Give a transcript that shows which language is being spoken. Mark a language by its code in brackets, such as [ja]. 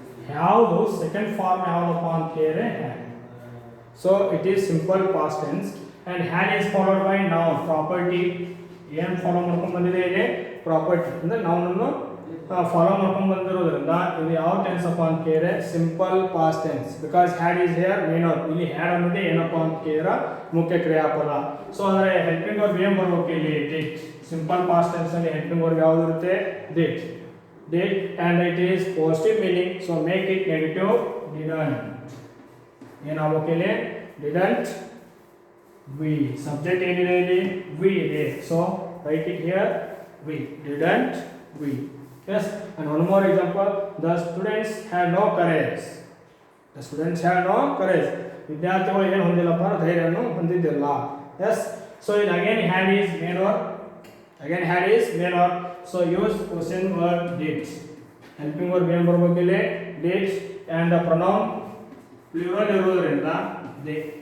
[en] Have second form [kn] ಯಾವದಪ್ಪ ಅಂತ ಕೇಳಿದ್ರೆ [en] had. So it is simple past tense and had is followed by noun. [kn] Property ಏನು follow ಮಾಡ್ಕೊಂಡು ಬಂದಿದೆ ಇಲ್ಲಿ ಪ್ರಾಪರ್ಟಿ ಅಂದರೆ ನೌನನ್ನು ಫಾಲೋ ಮಾಡ್ಕೊಂಡು ಬಂದಿರೋದ್ರಿಂದ ಇದು ಯಾವ ಟೆನ್ಸ್ ಅಪ್ಪ ಅಂತ ಕೇಳಿದ್ರೆ simple past tense. [en] Because had is here main verb. [kn] ಇಲ್ಲಿ ಹ್ಯಾಡ್ ಅನ್ನೋದೇ ಏನಪ್ಪ ಅಂತ ಕೇಳಿದ್ರೆ ಮುಖ್ಯ ಕ್ರಿಯಾಪದ. ಸೊ ಅಂದರೆ ಹೆಲ್ಪಿಂಗ್ ವರ್ಬ್ ಏನು ಬರ್ಬೇಕು ಇಲ್ಲಿ ಡಿಡ್. ಸಿಂಪಲ್ ಪಾಸ್ಟ್ ಟೆನ್ಸ್ ಅಲ್ಲಿ ಹೆಲ್ಪಿಂಗ್ ವರ್ಬ್ ಯಾವುದು ಇರುತ್ತೆ did. [en] Did and it is positive meaning. So make it negative didn't. [kn] ಏನಾಗಬೇಕು ಇಲ್ಲಿ ಡಿಡಂಟ್ ವಿ. ಸಬ್ಜೆಕ್ಟ್ ಏನಿದೆ ಇಲ್ಲಿ ವಿ ಇದೆ. [en] So write it here we. Didn't we. Yes, and one more example. The students had no courage. The students had no courage. [kn] ವಿದ್ಯಾರ್ಥಿಗಳು ಏನು ಹೊಂದಿಲ್ಲಪ್ಪ ಧೈರ್ಯವನ್ನು ಹೊಂದಿದ್ದಿಲ್ಲ. [en] Yes. So ಇಲ್ಲಿ again had is main verb. Again had is main verb. So use question verb did. Helping verb [kn] ಏನು ಬರ್ಬೇಕು ಇಲ್ಲಿ [en] Did. And the pronoun plural ಇರೋದ್ರಿಂದ they.